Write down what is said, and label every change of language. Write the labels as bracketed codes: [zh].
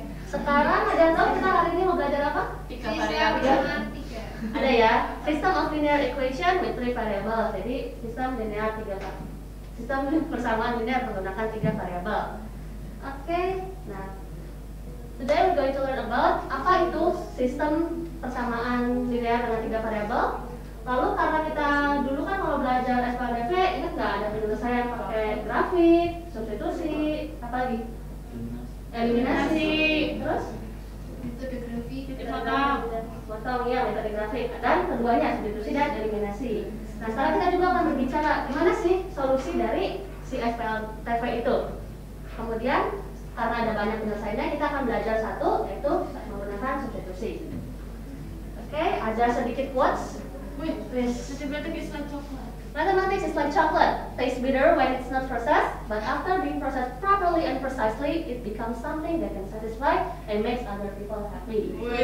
[id] Sekarang ada yang tahu kita hari ini mau belajar apa? Tiga variabel. Ada ya, [en] system of linear equation with three variables. [id] Jadi sistem linear sistem persamaan linear menggunakan 3 variabel. Oke. Nah, [en] today we're going to learn about [id] apa itu sistem persamaan linear dengan 3 variabel. Lalu karena kita dulu kan kalau belajar SPLDV, ingat nggak ada penyelesaian pakai grafik, substitusi, apa lagi? Eliminasi, terus Metode grafik. potong ya, metode grafik, dan keduanya substitusi dan eliminasi. Nah sekarang kita juga akan berbicara gimana sih solusi dari si SPLDV itu. Kemudian karena ada banyak penyelesaiannya, kita akan belajar satu, yaitu menggunakan substitusi. Oke, ada sedikit quotes. [en] Mathematics is like coklat. Mathematics is like chocolate. Tastes bitter when it's not processed, but after being processed properly and precisely, it becomes something that can satisfy and makes other people happy.